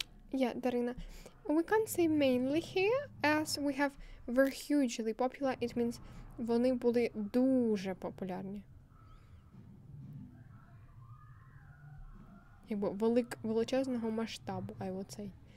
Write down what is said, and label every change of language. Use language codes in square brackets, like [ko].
[en] Yeah, Darina. We can't say mainly here, as we have were hugely popular. It means [uk] вони були дуже популярні. Якби величезного масштабу, [en] I would say.